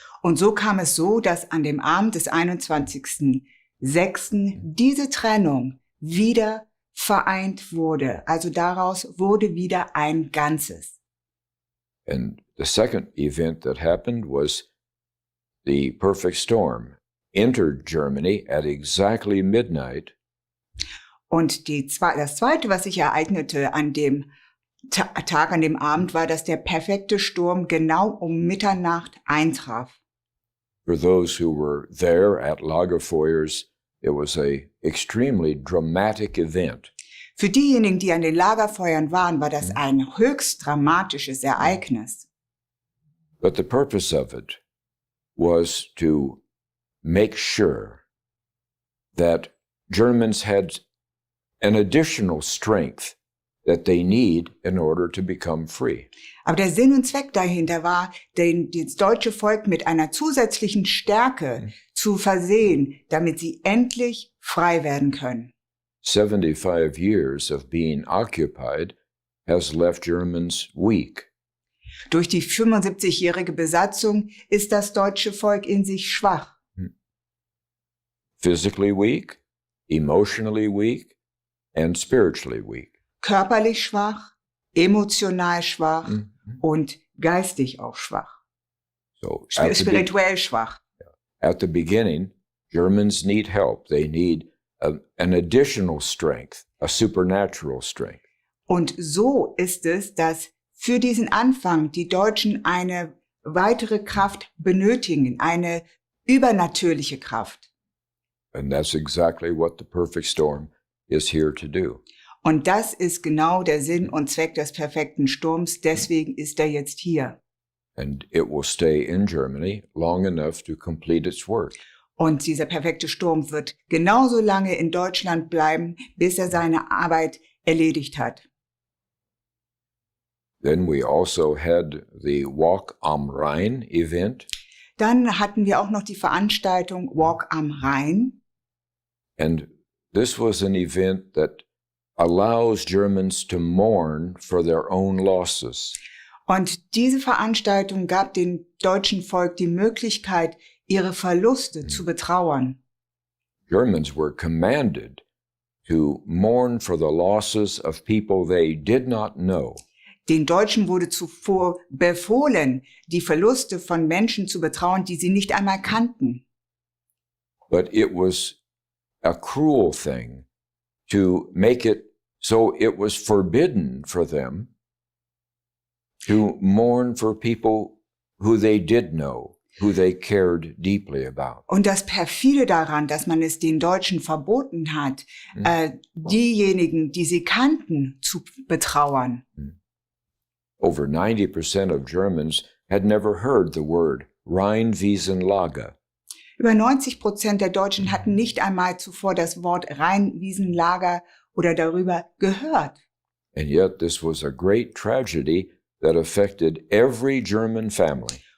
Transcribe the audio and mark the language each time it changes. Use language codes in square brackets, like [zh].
[de] Und so kam es so, dass an dem Abend des 21.06. diese Trennung wieder vereint wurde. Also daraus wurde wieder ein Ganzes. [en] And the second event that happened was the perfect storm entered Germany at exactly midnight. [de] Und das Zweite, was sich ereignete an dem Tag, an dem Abend, war, dass der perfekte Sturm genau um Mitternacht eintraf. [en] For those who were there at Lagerfeuers, it was a extremely dramatic event. [de] Für diejenigen, die an den Lagerfeuern waren, war das ein höchst dramatisches Ereignis. [en] But the purpose of it was to make sure that Germans had an additional strength that they need in order to become free. [de] Aber der Sinn und Zweck dahinter war, das deutsche Volk mit einer zusätzlichen Stärke zu versehen, damit sie endlich frei werden können. [en] 75 years of being occupied has left Germans weak. [de] Durch die 75-jährige Besatzung ist das deutsche Volk in sich schwach. [en] Physically weak, emotionally weak, and spiritually weak. [de] Körperlich schwach, emotional schwach und geistig auch schwach. [en] So [de] Spirituell schwach. [en] at the beginning, Germans need help. They need an additional strength, a supernatural strength. [de] Und so ist es, dass für diesen Anfang die Deutschen eine weitere Kraft benötigen, eine übernatürliche Kraft. [en] And that's exactly what the perfect storm is here to do. [de] Und das ist genau der Sinn und Zweck des perfekten Sturms. Deswegen ist er jetzt hier. [en] And it will stay in Germany long enough to complete its work. [de] Und dieser perfekte Sturm wird genauso lange in Deutschland bleiben, bis er seine Arbeit erledigt hat. [en] Then we also had the Walk am Rhein event. [de] Dann hatten wir auch noch die Veranstaltung Walk am Rhein. [en] And this was an event that allows Germans to mourn for their own losses. [de] Und diese Veranstaltung gab dem deutschen Volk die Möglichkeit, ihre Verluste zu betrauern. [en] Germans were commanded to mourn for the losses of people they did not know. [de] Den Deutschen wurde zuvor befohlen, die Verluste von Menschen zu betrauern, die sie nicht einmal kannten. [en] but it was a cruel thing to make it so it was forbidden for them to mourn for people who they did know, who they cared deeply about. [de] Und das perfide daran, dass man es den Deutschen verboten hat, diejenigen, die sie kannten, zu betrauern. [en] Over 90% of Germans had never heard the word Rheinwiesenlager. [de] Über 90% der Deutschen hatten nicht einmal zuvor das Wort Rheinwiesenlager oder darüber gehört. [en] And yet this was a great tragedy that affected every German family.